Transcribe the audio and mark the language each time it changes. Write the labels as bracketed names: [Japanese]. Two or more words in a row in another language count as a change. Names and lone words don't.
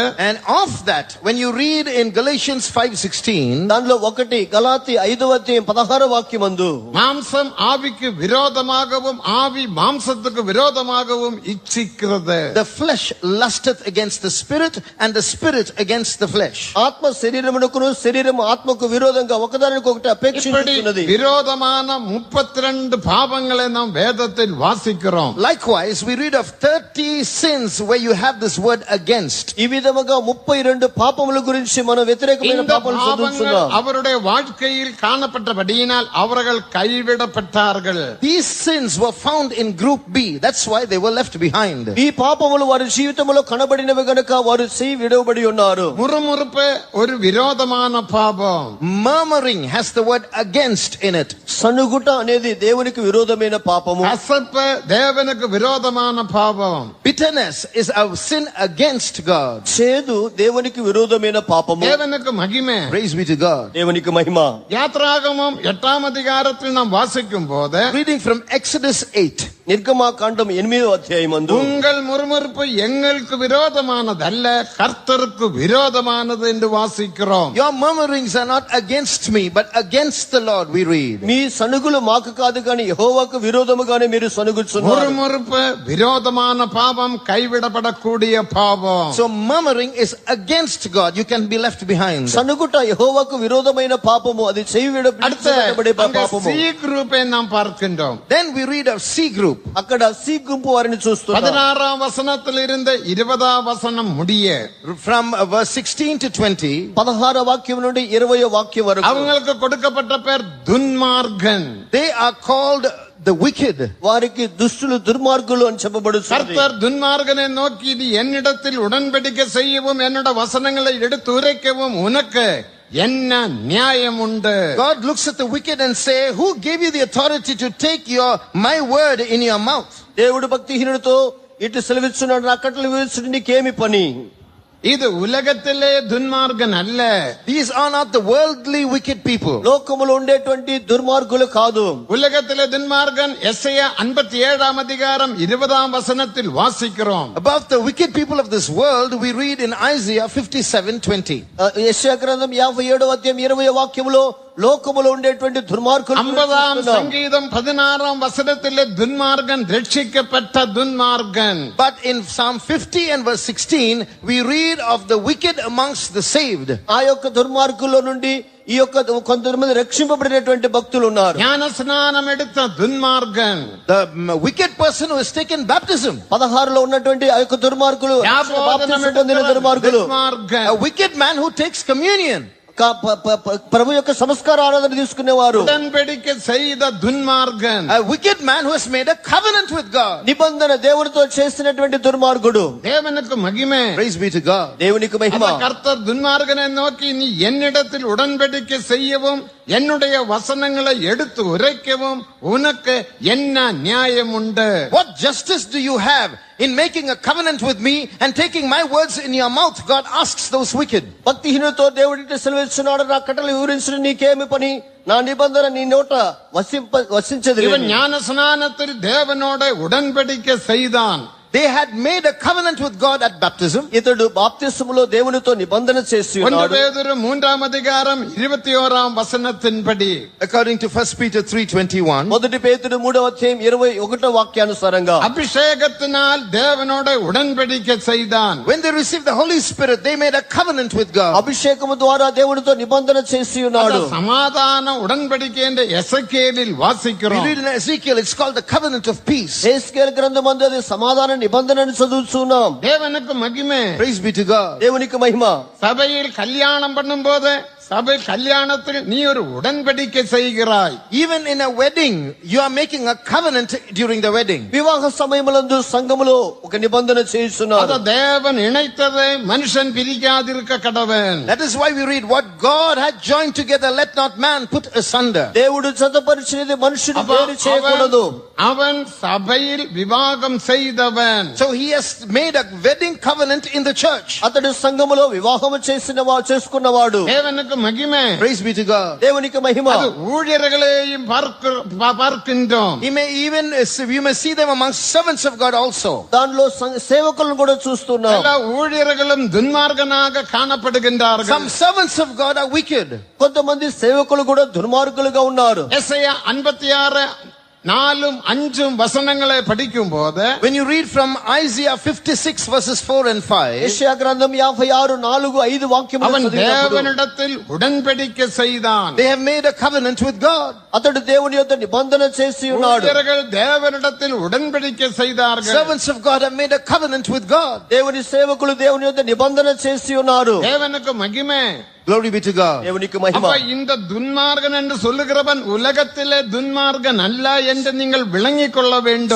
[English] And of that, when you read in Galatians 5:16, [Telugu] దానిలో ఒకటి గలాతీ 5వ అధ్యాయం 16వ వాక్యమందు, [Tamil] மாம்சம் ஆவிக்கு விரோதமாகவும் ஆவி மாம்சத்துக்கு விரோதமாகவும் இச்சிக்கிறது. [English] the flesh lusteth against the spirit and the spirit against the flesh. [Telugu] ఆత్మ శరీరమునకును శరీరము ఆత్మకు విరోధంగా ఒకదానికొకటి అపేక్షించుతున్నది. [Tamil] விரோதமான 32 பாவங்களை நாம் வேதத்தில் வாசிக்கிறோம். [English] Likewise, we read of 30 sins where you have this word against. [Telugu] ఈ విధముగా 32 పాపముల గురించి మనం వ్యతిరేకమైన [Tamil] இந்த [Telugu] పాపములు [Tamil] பாவங்கள் [Telugu] చదువుతున్నాం. [Tamil] அவருடைய வாழ்க்கையில் காணப்பட்டபடியினால் அவர்கள் கைவிடப்பட்டார்கள். [English] These sins were found in group B. That's why they were left behind. [Telugu] ఈ పాపములు వారి జీవితంలో కనబడినవి గనుక వారు చేయి విడవబడి ఉన్నారు. [Tamil] முறுமுறுப்பு ஒரு விரோதமான பாவம். [English] Murmuring has the word against in it. [Telugu] సనుగుట అనేది దేవునికి విరోధమైన పాపము. [Tamil] கசப்பு தேவனுக்கு விரோதமான பாவம். [English] Bitterness is a sin against God. [Telugu] చేదు దేవునికి విరోధమైన పాపము. [Tamil] தேவனுக்கு மகிமை. [English] Praise be to God. [Telugu] దేవునికి మహిమ. [Tamil] யாத்ராகமம் 8ஆம் அதிகாரத்தில் நாம் வாசிக்கும் போது, [English] Reading from Exodus 8. [Telugu] నిర్గమాకాండం 8వ అధ్యాయమందు [Tamil] உங்கள் முறுமுறுப்பு எங்களுக்கு விரோதமானதல்ல கர்த்தருக்கு விரோதமானது என்று வாசிக்கிறோம். [English] Your murmurings are not against me, but against the Lord, we read. [Telugu] మీ సనుగులు మాకు కాదు కానీ యెహోవాకు విరోధముగానే మీరు సనుగుచున్నారు. [Tamil] முறுமுறுப்பு விரோதமான பாவம், கைவிடப்படக்கூடிய பாவம். [English] So murmuring is against God. You can be left behind. [Telugu] సనుగుట యెహోవాకు విరోధమైన పాపము, అది చేయబడే పాపము. [Tamil] சி குரூப்பை நாம் பார்க்கின்றோம். [English] Then we read of C group. [Telugu] అక్కడ సి గుంపు వారిని చూస్తున్నాం. [Tamil] 16ஆம் வசனத்தில் இருந்து 20ஆம் வசனம் முடிய, [English] From verse 16 to 20, [Telugu] 16వ వాక్యం నుండి 20వ వాక్యం వరకు [Tamil] அவங்களுக்கு கொடுக்கப்பட்ட பேர் துன்மார்கன். [English] they are called the wicked. [Telugu] వారికి దుష్టులు దుర్మార్గులు అని చెప్పబడుతుంది. [Tamil] கர்த்தர் துன்மார்கனை நோக்கி, இது என்னிடத்தில் உடன்படிக்கை செய்யவும் என்னோட வசனங்களை எடுத்து உரைக்கவும் உனக்கு என்ன நியாயம் உண்டு? [English] God looks at the wicked and say, who gave you the authority to take my word in your mouth? [Telugu] దేవుడు భక్తిహీనుడితో ఇటు సెలవిస్తున్నాడు, నా కట్టలు విధించుట నీకేమి పని? [Tamil] இது உலகத்திலே துன்மார்கன் அல்ல. [English] These are not the worldly wicked people. [Telugu] లోకములో ఉండేటువంటి దుర్మార్గులు కాదు. [Tamil] உலகத்திலே துன்மார்கன் எஸ்ஐயா 57ஆம் அதிகாரம் 20ஆம் வசனத்தில் வாசிக்கிறோம். [English] About the wicked people of this world, we read in Isaiah 57:20. [Telugu] యెషయా గ్రంథం 57వ అధ్యాయం 20వ వాక్యములో లోకములో ఉండేటువంటి దుర్మార్గులు. [Tamil] 50ஆம் சங்கீதம் 16ஆம் வசனத்திலே துன்மார்கன் ரட்சிக்கப்பட்ட துன்மார்கன். [English] But in Psalm 50 and verse 16, we read of the wicked amongst the saved. [Telugu] ఆ యొక్క దుర్మార్గుల్లో నుండి ఈ యొక్క కొంతమంది రక్షింపబడినటువంటి భక్తులు ఉన్నారు. [Tamil] ஞான ஸ்நானம் எடுத்த துன்மார்கன். [English] The wicked person who has taken baptism. [Telugu] 16లో ఉన్నటువంటి ఆ యొక్క దుర్మార్గులు, [Tamil] ஞாபகம் [Telugu] పొందిన దుర్మార్గులు. [Tamil] துன்மார்கன். [English] A wicked man who takes communion. [Telugu] ప్రభు యొక్క సంస్కార ఆరాధన తీసుకునేవారు. [Tamil] உடன்படிக்கை செய்த துன்மார்கன். [English] A wicked man who has made a covenant with God. [Telugu] నిబంధన దేవుడితో చేసినటువంటి దుర్మార్గుడు. [Tamil] தேவனுக்கு மகிமை. [English] Praise be to God. [Telugu] దేవునికి మహిమ. [Tamil] கர்த்தர் துன்மார்கனை நோக்கி, நீ என்னிடத்தில் உடன்படிக்கை செய்யவும் என்னுடைய வசனங்களை எடுத்து உரைக்கவும் உனக்கு என்ன நியாயம் உண்டு? [English] What justice do you have in making a covenant with me and taking my words in your mouth? God asks those wicked. [Telugu] భక్తిహీనులతో దేవుడికి సెలవిస్తున్నాడు, నా కట్టలు వివరించడం నీకేమి పని? నా నిబంధన నీ నోట వసించదు. [Tamil] இவன் ஞான ஸ்நானத்தில் தேவனோட உடன்படிக்கை செய்தான். [English] They had made a covenant with God at baptism. [Telugu] ఇతడు బాప్తిస్మములో దేవునితో నిబంధన చేసి ఉన్నాడు. [Tamil] 1 பேதுரு 3ஆம் அதிகாரம் 21ஆம் வசனத்தின்படி, [English] According to 1 Peter 3:21, [Telugu] మొదటి పేతురు 3వ అధ్యాయం 21వ వాక్యానుసారంగా [Tamil] அபிஷேகத்தினால் தேவனோட உடன்படிக்கை செய்தான். [English] when they received the Holy Spirit, they made a covenant with God. [Telugu] అభిషేకము ద్వారా దేవునితో నిబంధన చేసి ఉన్నాడు. [Tamil] சமாதான உடன்படிக்கை என்ற எசேக்கியேலில் [English] We [Tamil] வாசிக்கிறோம். [English] read in Ezekiel, it's called the covenant of peace. [Telugu] యేస్కేలు గ్రంథమందు అది సమాధాన నిబంధనని చదువుతున్నాం. [Tamil] தேவனுக்கு மகிமை. [English] Praise be to God. [Telugu] దేవునికి మహిమ. [Tamil] சபையில் கல்யாணம் பண்ணும்போது சபை கல்யாணத்தில் நீ ஒரு உடன்படிக்கை செய்கிறாய். [English] Even in a wedding, you are making a covenant during the wedding. [Telugu] వివాహ సమయములందు సంఘములో ఒక నిబంధన చేస్తున్నారు. [Tamil] அத தேவன் இணைத்ததை மனுஷன் பிரிக்காதிருக்க கடவன். [English] That is why we read, what God had joined together, let not man put asunder. [Telugu] దేవుడు జతపరిచినది మనుషుడు వేరు చేయకూడదు. [Tamil] அவன் சபையில் விவாகம் செய்தவன். [English] So he has made a wedding covenant in the church. [Telugu] అతడు సంఘములో వివాహము చేసుకున్నవాడు. [Tamil] தேவனுக்கு மகிமை. [English] Praise be to God. [Telugu] దేవునికి మహిమ. [Tamil] அது ஊழியர்களையும் பார்க்கின்றோம். [English] You may see them amongst servants of God also. [Telugu] దానిలో సేవకులను కూడా చూస్తున్నాం. [Tamil] எல்லா ஊழியர்களும் துன்மார்கனாக காணப்படுகின்றார்கள். [English] Some servants of God are wicked. [Telugu] కొంతమంది సేవకులు కూడా దుర్మార్గులుగా ఉన్నారు. [Tamil] எசேயா 56:4-5 வசனங்களை படிக்கும் போது, [English] When you read from Isaiah 56 verses 4 and 5, [Telugu] యెషయా గ్రంథం 56:4-5 వాక్యములు [Tamil] அவன் [Telugu] చదివినప్పుడు [Tamil] தேவனிடத்தில் உடன்படிக்கை செய்தான். [English] they have made a covenant with God. [Telugu] అతడు దేవుని యొద్ద నిబంధన చేసి ఉన్నాడు. [Tamil] ஊழியர்கள் தேவனிடத்தில் உடன்படிக்கை செய்தார்கள். [English] Servants of God have made a covenant with God. [Telugu] దేవుని సేవకులు దేవుని యొద్ద నిబంధన చేసి ఉన్నారు. [Tamil] தேவனுக்கு மகிமை. [English] Glory be to God. [Telugu] దేవునికి మహిమ. [Tamil] அப்ப இந்த துன்மார்கன் என்று சொல்லுகிறவன் உலகத்திலே துன்மார்கன் அல்ல என்று நீங்கள் விளங்கிக் கொள்ள வேண்டும்.